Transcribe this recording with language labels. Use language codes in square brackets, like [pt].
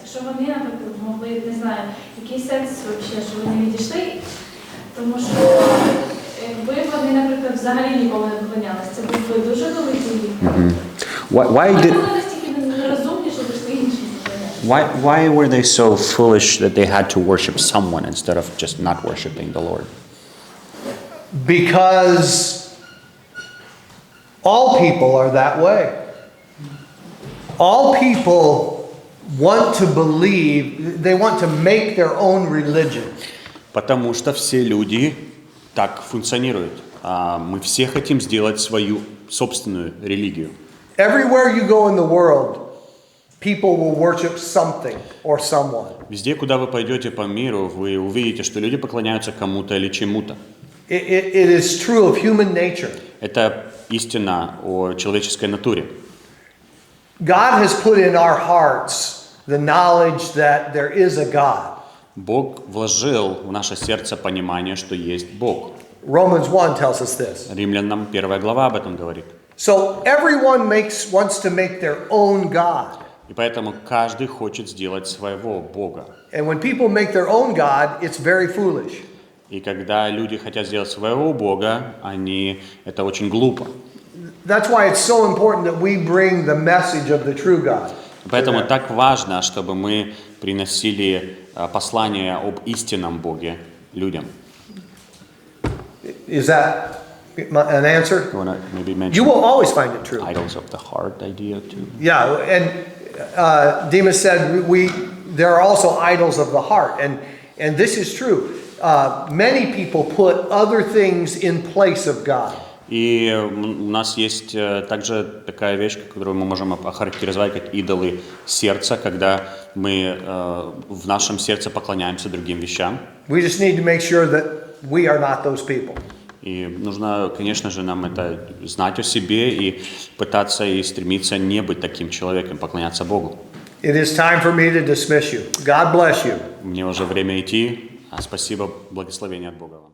[uk] Якщо вони, наприклад, могли, не знаю, який сенс взагалі, що вони відійшли? Тому що якби вони, наприклад, взагалі ніколи не поклонялися, це був би дуже великий гріх. [en] Why [uk] Вони [en] did [uk] були настільки нерозумні, що пішли іншим поклонятися. [en] why were they so foolish that they had to worship someone instead of just not worshiping the Lord? Because all people are that way. All people want to believe, they want to make their own religion. [ru] Потому что все люди так функционируют. Мы все хотим сделать свою собственную религию. [en] Everywhere you go in the world, people will worship something or someone. [ru] Везде, куда вы пойдете по миру, вы увидите, что люди поклоняются кому-то или чему-то. [en] It is true of human nature. [ru] Это истина о человеческой натуре. [en] God has put in our hearts the knowledge that there is a God. [ru] Бог вложил в наше сердце понимание, что есть Бог. [en] Romans 1 tells us this. [ru] Римлянам 1 глава об этом говорит. [en] So everyone wants to make their own God. [ru] И поэтому каждый хочет сделать своего Бога. [en] And when people make their own God, it's very foolish. [ru] И когда люди хотят сделать своего Бога, это очень глупо. [en] That's why it's so important that we bring the message of the true God. [ru] Поэтому так важно, чтобы мы приносили послание об истинном Боге людям. [en] Is that an answer? You want to maybe mention You will always find it true. idols of the heart idea too? Yeah, and Demas said there are also idols of the heart, and this is true. Many people put other things in place of God. [ru] И у нас есть также такая вещь, которую мы можем охарактеризовать как идолы сердца, когда мы в нашем сердце поклоняемся другим вещам. [en] We just need to make sure that we are not those people. [ru] И нужно, конечно же, нам это знать о себе и пытаться и стремиться не быть таким человеком, поклоняться Богу. [en] It is time for me to dismiss you. God bless you. [ru] Мне уже время идти. Спасибо, благословение от Бога вам.